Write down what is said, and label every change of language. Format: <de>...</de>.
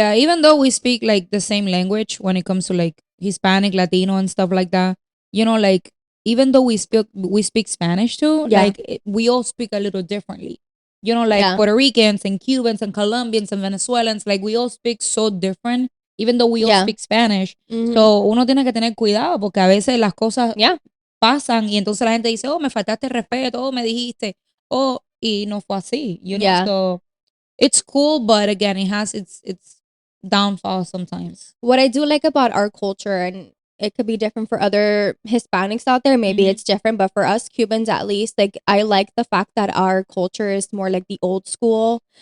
<en>Yeah, even though we speak like the same language when it comes to like Hispanic, Latino, and stuff like that, you know, like even though we speak Spanish too, Yeah. like we all speak a little differently. You know, like Yeah. Puerto Ricans and Cubans and Colombians and Venezuelans, like we all speak so different, even though we all Yeah. speak Spanish. Mhm.</en> <es>So uno tiene que tener cuidado porque a veces las cosas</es> <en>Yeah.</en> <es>pasan y entonces la gente dice, oh, me faltaste respeto, oh, me dijiste, oh, y no fue así,</es> <en>you know, Yeah. so it's cool, but again, it has its downfall sometimes. What I do like about our culture, and it could be different for other Hispanics out there, maybe Mhm. it's different, but for us Cubans at least, like I like the fact that our culture is more like the old school.</en>